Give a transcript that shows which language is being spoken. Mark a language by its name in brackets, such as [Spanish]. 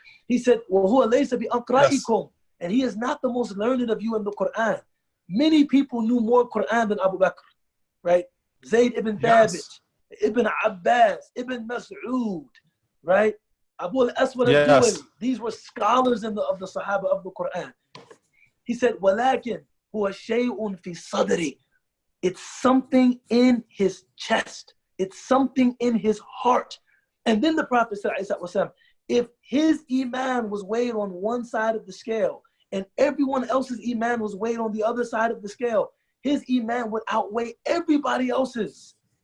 [English] He said, [Arabic] wa huwa laysa bi aqra'ikum. [English] And he is not the most learned of you in the Quran. Many people knew more Quran than Abu Bakr, right? Zayd ibn Thabit, Ibn Abbas, Ibn Mas'ud, right? Abu al-Aswad al-Duwali. These were scholars of the Sahaba of the Quran. He said, [Arabic] وَلَكِنْ هُوَ شَيْءٌ فِي صَدْرِ. [English] It's something in his chest. It's something in his heart. And then the Prophet said, if his iman was weighed on one side of the scale and everyone else's iman was weighed on the other side of the scale, his iman would outweigh everybody else's.